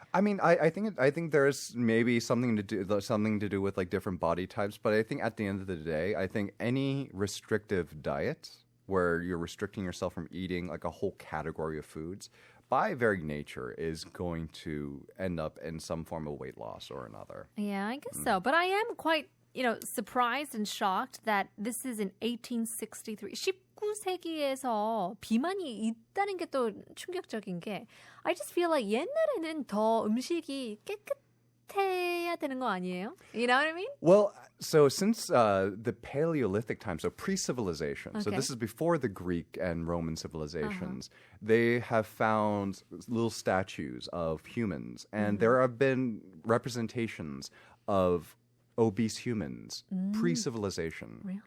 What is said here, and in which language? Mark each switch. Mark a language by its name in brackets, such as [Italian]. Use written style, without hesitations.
[English] I mean, I think there's maybe something to do with like different body types, but I think at the end of the day, I think any restrictive diet where you're restricting yourself from eating like a whole category of foods, by very nature, is going to end up in some form of weight loss or another. Yeah, I guess so. But I am quite surprised and shocked that this is in 1863. [Korean] 19세기에서 비만이 있다는 게 또 충격적인 게 [English] I just feel like [Korean] 옛날에는 더 음식이 깨끗해야 되는 거 아니에요? [English] You know what I mean? Well, so since the Paleolithic time, so pre-civilization, so this is before the Greek and Roman civilizations, they have found little statues of humans, and there have been representations of obese humans pre-civilization.